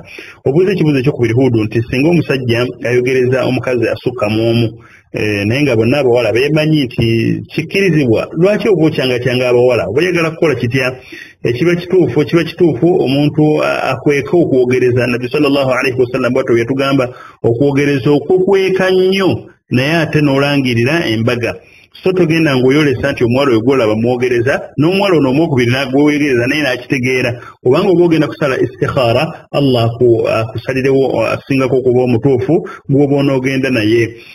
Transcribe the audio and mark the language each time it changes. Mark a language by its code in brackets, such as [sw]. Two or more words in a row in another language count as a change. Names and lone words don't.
[lg] Obuuza ekibuuzo ekyokubiri Hudu nti singa omusajja ayogereza omukazi asukka mu omu naye nga bonna abawala beemanyi nti kikkirizibwa lwaki oba okyangatyanga abawala oba oyagala kukola kitya? Kiba kituufu omuntu akweka okwogereza. Nabbi [ar] صلى الله عليه وسلم [lg] bw'atyo yatugamba okwogereza okukweka nnyo naye ate n'olangirira embaga. So togenda ng'oyolesa nti omuwala oyo gw'olaba mwogereza n'omuwala ono omwokubiri n'agwewegereza naye n'akitegeera kubanga oba ogenda kusala istikhara Allah akusalirewo asingako okuba omutuufu gw'oba onoogenda naye.